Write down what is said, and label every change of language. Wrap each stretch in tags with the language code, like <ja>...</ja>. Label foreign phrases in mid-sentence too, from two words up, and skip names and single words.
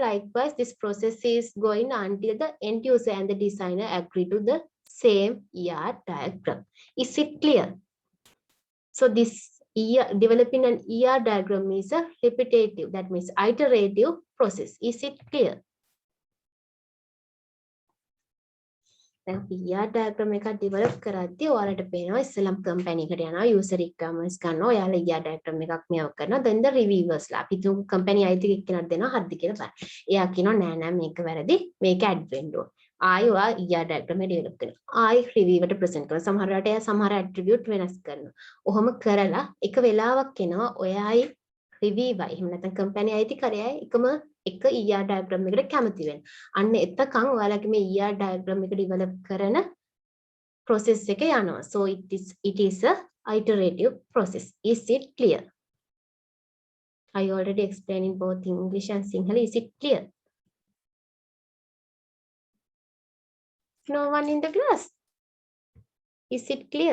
<en>Likewise, this process is going until the end user and the designer agree to the same ER diagram. Is it clear? So this developing an ER diagram is a repetitive, that means iterative process. Is it clear?</en> <si>දැන්</si> <en>ER diagram</en> <si>එකක් develop කරද්දී ඔයාලට පේනවා ඉස්සෙල්ලම company එකට යනවා</si> <en>user requirements</en> <si>ගන්නවා ඔයාලා</si> <en>ER diagram</en> <si>එකක් මේව කරනවා</si> <en>then the reviewers</en> <si>ලා අපි තුන් company අයිති එක්කෙනාට දෙනවා හරිද කියලා බලන්න. එයා කියනවා නෑ නෑ මේක වැරදි මේක add වෙන්න ඕන. ආයි ඔයා</si> <en>ER diagram</en> <si>එක develop කරනවා. ආයි review එකට present කරනවා. සමහර වෙලාවට එයා සමහර attribute වෙනස් කරනවා. ඔහොම කරලා එක වෙලාවක් එනවා ඔයායි review එහෙම නැත්නම් company අයිති කරයයි එකම එක</si> <en>ER diagram</en> <si>එකට කැමති වෙන. අන්න එතකන් ඔයාලගේ මේ</si> <en>ER diagram</en> <si>එක develop කරන process එක යනවා.</si> <en>So it is a iterative process. Is it clear? I already explained in both English and Sinhala. Is it clear? No one in the class? Is it clear?</en>